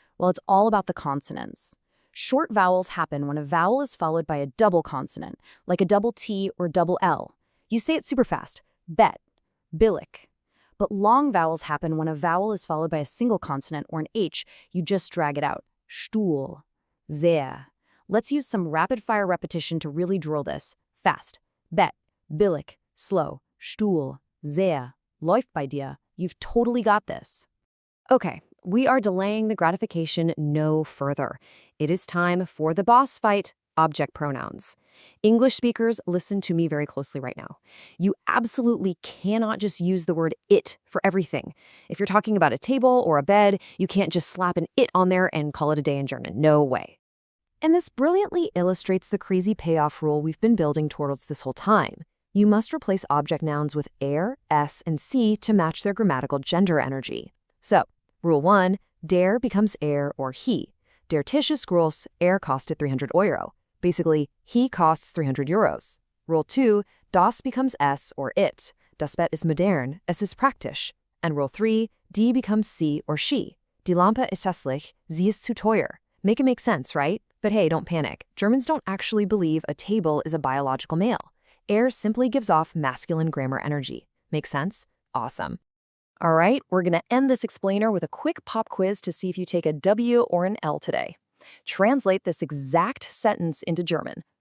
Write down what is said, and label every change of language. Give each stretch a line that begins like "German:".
English: Well, it's all about the consonants. Short vowels happen when a vowel is followed by a double consonant, like a double T or double L. You say it super fast, bet, billig. But long vowels happen when a vowel is followed by a single consonant or an H. You just drag it out, Stuhl, sehr. Let's use some rapid-fire repetition to really drill this. Fast, bet, billig, slow, Stuhl, sehr,
German: läuft bei dir.
English: You've totally got this. Okay, we are delaying the gratification no further. It is time for the boss fight, object pronouns. English speakers, listen to me very closely right now. You absolutely cannot just use the word it for everything. If you're talking about a table or a bed, you can't just slap an it on there and call it a day in German. No way. And this brilliantly illustrates the crazy payoff rule we've been building towards this whole time. You must replace object nouns with er, s, and sie to match their grammatical gender energy. So, rule 1, der becomes er or he.
German: Der Tisch ist groß, kostet 300 Euro.
English: Basically, he costs 300 euros. Rule 2, das becomes es or it.
German: Das Bett ist modern, es ist praktisch.
English: And rule 3, die becomes sie or she.
German: Die Lampe ist hässlich, sie ist zu teuer.
English: Make it make sense, right? But hey, don't panic. Germans don't actually believe a table is a biological male. Er simply gives off masculine grammar energy. Make sense? Awesome. All right, we're going to end this explainer with a quick pop quiz to see if you take a W or an L today. Translate this exact sentence into German.